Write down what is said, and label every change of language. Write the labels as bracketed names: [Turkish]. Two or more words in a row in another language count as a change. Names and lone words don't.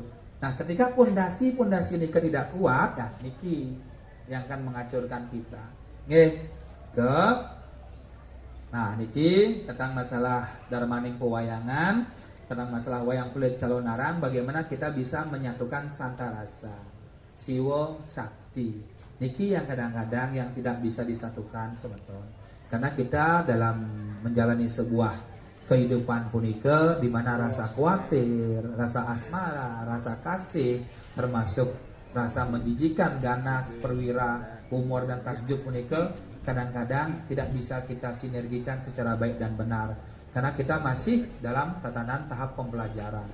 [Indonesian] Nah, ketika pondasi ini tidak kuat, ya niki yang akan menghancurkan kita. Nah, niki tentang masalah darmaning pewayangan, tentang masalah wayang kulit calonaran, bagaimana kita bisa menyatukan santarasa, siwo sakti. Niki yang kadang-kadang yang tidak bisa disatukan sebetulnya. Karena kita dalam menjalani sebuah kehidupan punika di mana rasa khawatir, rasa asmara, rasa kasih, termasuk rasa menjijikan, ganas, perwira, humor dan takjub punika kadang-kadang tidak bisa kita sinergikan secara baik dan benar karena kita masih dalam tatanan tahap pembelajaran.